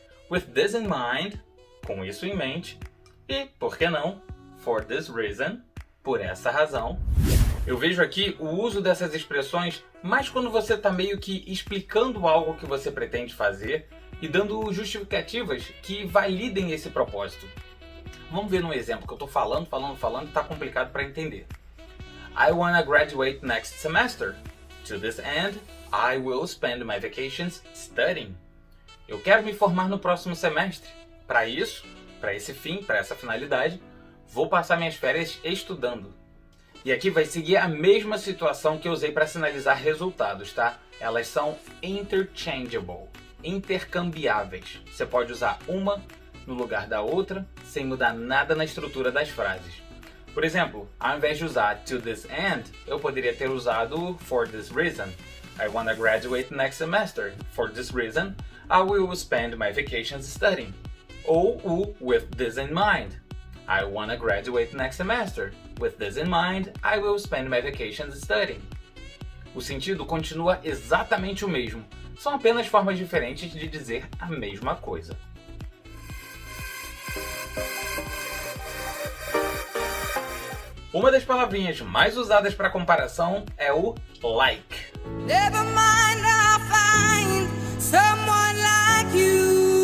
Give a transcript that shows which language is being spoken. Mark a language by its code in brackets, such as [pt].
[en] With this in mind, [pt] com isso em mente. E, por que não, [en] for this reason, [pt] por essa razão. Eu vejo aqui o uso dessas expressões mais quando você está meio que explicando algo que você pretende fazer e dando justificativas que validem esse propósito. Vamos ver num exemplo que eu estou falando e está complicado para entender. [en] I wanna graduate next semester. To this end, I will spend my vacations studying. [pt] Eu quero me formar no próximo semestre. Para isso, para esse fim, para essa finalidade, vou passar minhas férias estudando. E aqui vai seguir a mesma situação que eu usei para sinalizar resultados, tá? Elas são interchangeable, intercambiáveis. Você pode usar uma no lugar da outra, sem mudar nada na estrutura das frases. Por exemplo, ao invés de usar [en] to this end, [pt] eu poderia ter usado [en] for this reason. I want to graduate next semester. For this reason, I will spend my vacations studying. [pt] Ou o [en] with this in mind. I want to graduate next semester. With this in mind, I will spend my vacations studying. [pt] O sentido continua exatamente o mesmo, são apenas formas diferentes de dizer a mesma coisa. Uma das palavrinhas mais usadas para comparação é o like. [en] Never mind, I'll find someone like you.